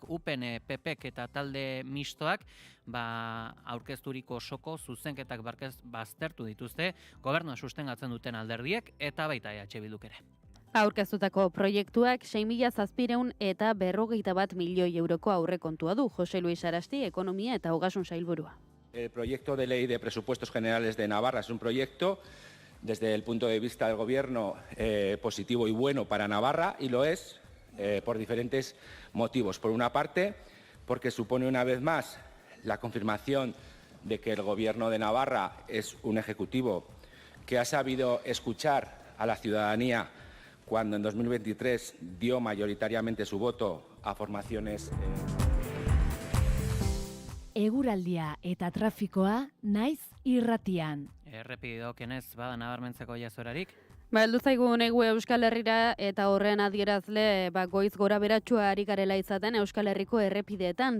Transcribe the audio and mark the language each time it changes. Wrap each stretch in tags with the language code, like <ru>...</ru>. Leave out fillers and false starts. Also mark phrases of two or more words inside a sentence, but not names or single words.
<eu>UPN, PPek eta talde mistoak aurkezturiko osoko zuzenketak baztertu dituzte, gobernua sustengatzen duten alderdiek eta baita EH Bilduk ere. Aurkeztutako proiektuak 6.700 eta 41 milioi euroko aurrekontua du Jose Luis Arasti, Ekonomia eta Ogasun Sailburua.</eu> <es>El proyecto de ley de presupuestos generales de Navarra es un proyecto desde el punto de vista del Gobierno positivo y bueno para Navarra, y lo es por diferentes motivos. Por una parte, porque supone una vez más la confirmación de que el Gobierno de Navarra es un ejecutivo que ha sabido escuchar a la ciudadanía cuando en 2023 dio mayoritariamente su voto a formaciones...</es> <eu>Eguraldia eta trafikoa naiz irratian. Errepideokenez bada nabarmentzeko jazorarik? Heldu zaigu negu Euskal Herrira eta horren adierazle goiz gora beratsua ari garela izaten Euskal Herriko errepideetan.</eu>